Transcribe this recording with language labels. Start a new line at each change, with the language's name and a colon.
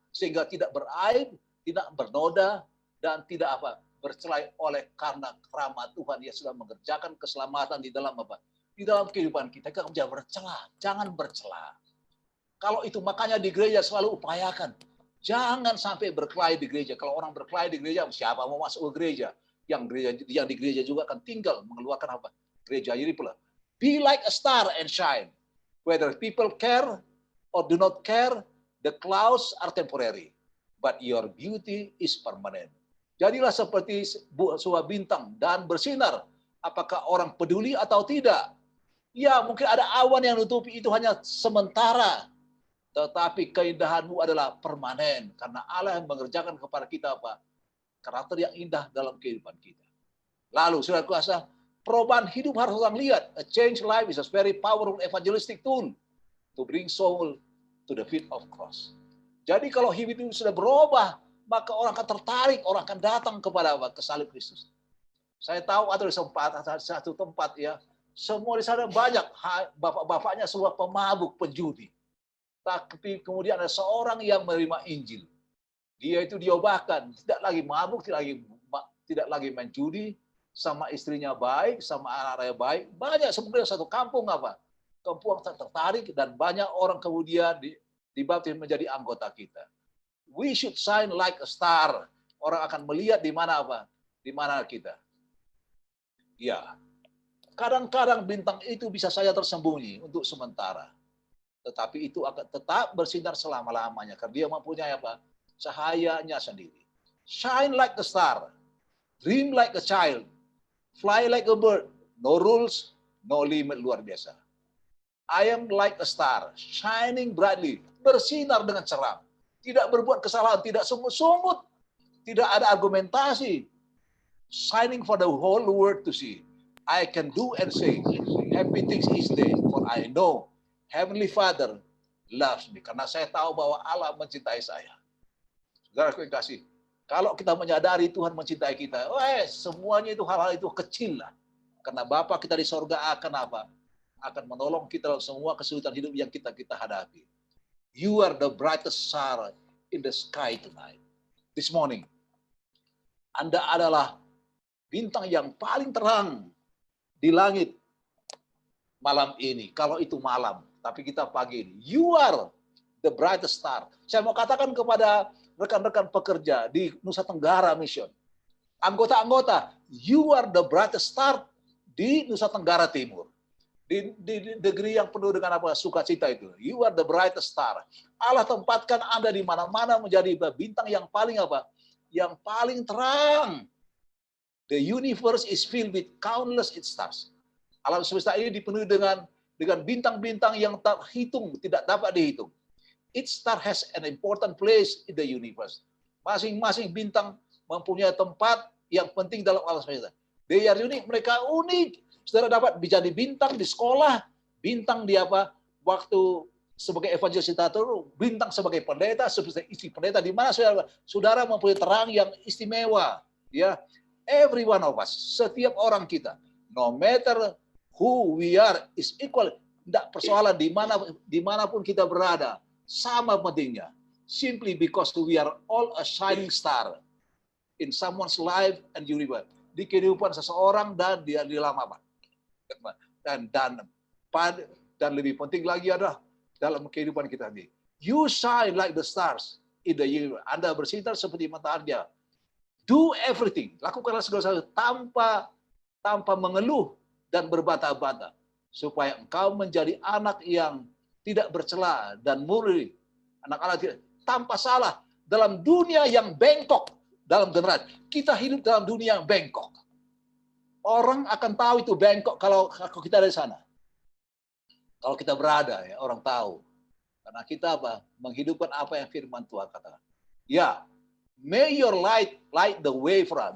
Indonesian: Sehingga tidak beraib, tidak bernoda, dan tidak bercelai oleh karena rahmat Tuhan yang sudah mengerjakan keselamatan di dalam di dalam kehidupan kita. Kita jangan bercela, jangan bercela. Kalau itu makanya di gereja selalu upayakan, jangan sampai berkelahi di gereja. Kalau orang berkelahi di gereja, siapa mau masuk ke gereja? Yang di gereja juga akan tinggal mengeluarkan gereja. Jadi pula,
English: be like a star and shine. Whether people care or do not care, the clouds are temporary, but your beauty is permanent.
Indonesian: Jadilah seperti sebuah bintang dan bersinar. Apakah orang peduli atau tidak? Ya, mungkin ada awan yang nutupi itu hanya sementara. Tetapi keindahanmu adalah permanen, karena Allah yang mengerjakan kepada kita apa? Karakter yang indah dalam kehidupan kita. Lalu, saudara kuasa, perubahan hidup harus orang lihat.
English: A changed life is a very powerful evangelistic tool to bring soul to the feet of cross.
Indonesian: Jadi kalau hidup itu sudah berubah, maka orang akan tertarik, orang akan datang kepada apa? Ke salib Kristus. Saya tahu ada di satu tempat ya, semua di sana banyak bapak-bapaknya semua pemabuk, penjudi. Tapi kemudian ada seorang yang menerima Injil. Dia itu diubahkan, tidak lagi mabuk, tidak lagi main judi, sama istrinya baik, sama anak-anaknya baik. Banyak sebenarnya satu kampung apa? Kampung tertarik dan banyak orang kemudian dibaptis menjadi anggota kita.
English: We should shine like a star.
Indonesian: Orang akan melihat di mana apa? Di mana kita. Ya. Kadang-kadang bintang itu bisa saja tersembunyi untuk sementara. Tetapi itu akan tetap bersinar selama-lamanya karena dia mempunyai apa? Cahayanya sendiri.
English: Shine like a star. Dream like a child. Fly like a bird. No rules, no limit.
Indonesian: Luar biasa.
English: I am like a star, shining brightly.
Indonesian: Bersinar dengan cerah. Tidak berbuat kesalahan, tidak sungut-sungut. Tidak ada argumentasi.
English: Shining for the whole world to see. I can do and say, happy things is day, for I know Heavenly Father loves me.
Indonesian: Karena saya tahu bahwa Allah mencintai saya. Saudara yang kasih, kalau kita menyadari Tuhan mencintai kita, semuanya itu hal-hal itu kecil lah. Karena Bapa kita di sorga akan apa? Akan menolong kita dalam semua kesulitan hidup yang kita hadapi.
English: You are the brightest star in the sky tonight. This morning,
Indonesian: Anda adalah bintang yang paling terang di langit malam ini. Kalau itu malam, tapi kita pagi ini.
English: You are the brightest star.
Indonesian: Saya mau katakan kepada rekan-rekan pekerja di Nusa Tenggara Mission. Anggota-anggota,
English: you are the brightest star di Nusa Tenggara Timur.
Indonesian: Di negeri yang penuh dengan apa? Sukacita itu.
English: You are the brightest star.
Indonesian: Allah tempatkan Anda di mana-mana menjadi bintang yang paling apa? Yang paling terang.
English: The universe is filled with countless its stars.
Indonesian: Alam semesta ini dipenuhi dengan bintang-bintang yang terhitung, tidak dapat dihitung.
English: Each star has an important place in the universe.
Indonesian: Masing-masing bintang mempunyai tempat yang penting dalam alam semesta.
English: They are unique,
Indonesian: mereka unik. Saudara dapat menjadi bintang di sekolah, bintang di apa? Waktu sebagai evangelisiator, bintang sebagai pendeta, sebagai istri pendeta, di mana saudara mempunyai terang yang istimewa.
English: Ya, every one of us,
Indonesian: setiap orang kita,
English: no matter who we are, is equal.
Indonesian: Tidak persoalan dimanapun kita berada, sama pentingnya.
English: Simply because we are all a shining star in someone's life and universe.
Indonesian: Di kehidupan seseorang dan di dalam apa? Dan lebih penting lagi adalah dalam kehidupan kita ini.
English: You shine like the stars in the universe.
Indonesian: Anda bersinar seperti matahari.
English: Do everything.
Indonesian: Lakukanlah segala sesuatu tanpa mengeluh dan berbantah-bantah, supaya engkau menjadi anak yang tidak bercela dan murni, anak-anak tidak tanpa salah dalam dunia yang bengkok. Dalam generasi kita hidup dalam dunia yang bengkok. Orang akan tahu itu bengkok kalau kita ada di sana. Kalau kita berada, ya orang tahu. Karena kita apa? Menghidupkan apa yang firman Tuhan katakan.
English: Ya, may your light light the way for us.